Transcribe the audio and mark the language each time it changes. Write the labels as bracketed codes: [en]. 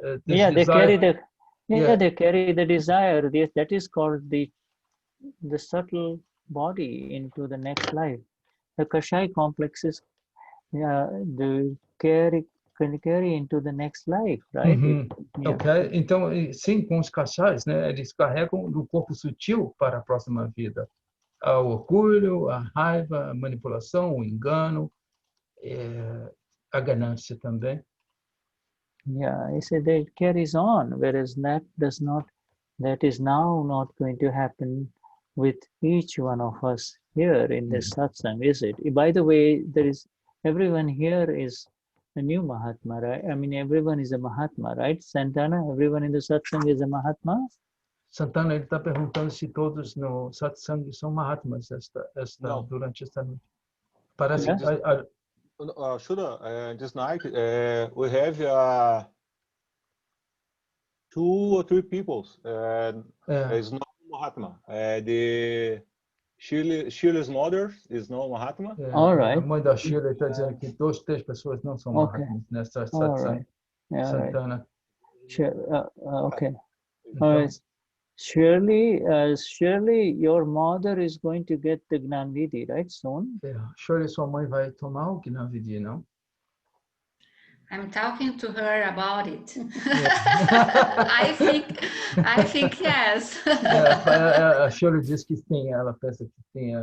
[en] Yeah, they carry the they carry the desire. That is called the subtle body into the next life. The kashai complexes can carry into the next life, right? [pt] Ok, então sim, com os kashais, né? Eles carregam do corpo sutil para a próxima vida. O orgulho, a raiva, a manipulação, o engano, a ganância também. [en] Yeah, he said that it carries on, whereas that is now not going to happen with each one of us here in this satsang, is it? By the way, everyone here is a new Mahatma, right? I mean, everyone is a Mahatma, right? Santana, everyone in the satsang is a Mahatma? [pt] Santana, ele está perguntando se todos no satsang são Mahatmas durante esta noite. Parece que... [en] Shuddha, this night we have 2 or 3 people. Is no Mahatma. The Sheila's mother is no Mahatma. All right. [pt] A mãe da Sheila está dizendo que 2, 3 pessoas não são Mahatmas nessa satsang. Santana. [en] Okay. All right. Surely, your mother is going to get the Gnanvidhi, right, soon? Surely [pt] sua mãe vai tomar o Gnanvidhi, não? [en] I'm talking to her about it. I think yes. [pt] A Shirley disse que sim, ela pensa que sim.